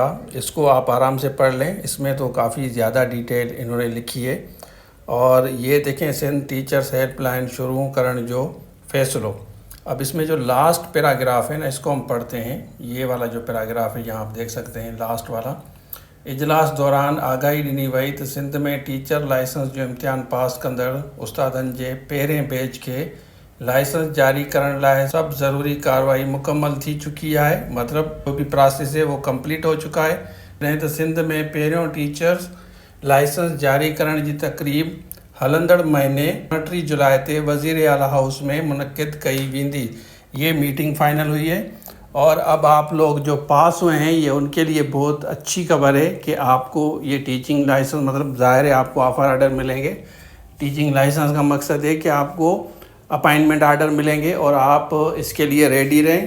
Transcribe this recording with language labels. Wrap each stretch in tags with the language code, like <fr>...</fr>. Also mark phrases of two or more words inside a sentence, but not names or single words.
<hi>इसको आप आराम से पढ़ लें, इसमें तो काफ़ी ज़्यादा डिटेल इन्होंने लिखी है। और ये देखें,</hi> <sd>सिंध टीचर्स हेल्पलाइन शुरू करण जो फैसलो।</sd> <hi>अब इसमें जो लास्ट पैराग्राफ है ना, इसको हम पढ़ते हैं। ये वाला जो पैराग्राफ है यहाँ आप देख सकते हैं, लास्ट वाला।</hi> <sd>इजलास दौरान आगाही ॾिनी वई त सिंध में टीचर लाइसेंस जो इम्तिहान पास कंदड़ उस्तादनि जे पहिरें बैच खे लाइसेंस जारी करण लाइ सभु ज़रूरी कार्रवाई मुकम्मल थी चुकी है।</sd> <hi>मतलब जो भी प्रोसेस है वो कंप्लीट हो चुका है।</hi> <sd>नहीं त सिंध में पहिरियों टीचर्स लाइसेंस जारी करण जी तकरीब हलंदड़ महीने 29 जुलाई ते वज़ीर आला हाउस में मुनक़िद कई वेंदी।</sd> <hi>ये मीटिंग फाइनल हुई है। और अब आप लोग जो पास हुए हैं, ये उनके लिए बहुत अच्छी खबर है कि आपको ये टीचिंग लाइसेंस, मतलब ज़ाहिर है आपको ऑफ़र आर्डर मिलेंगे। टीचिंग लाइसेंस का मकसद है कि आपको अपॉइंटमेंट आर्डर मिलेंगे और आप इसके लिए रेडी रहें।</hi>